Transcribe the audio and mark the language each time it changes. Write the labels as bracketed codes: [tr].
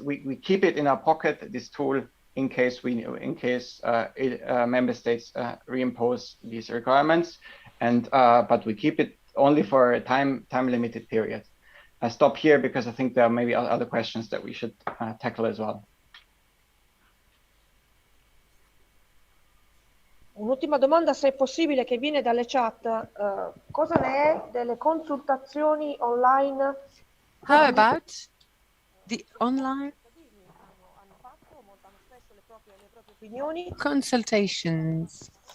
[en] We keep it in our pocket, this tool, in case member states reimpose these requirements, and but we keep it only for a time limited period. I stop here because I think there are maybe other questions that we should tackle as well. [it] Un'ultima domanda, se è possibile, che viene dalle chat. Cosa ne è delle consultazioni online? [en] How about the online consultations?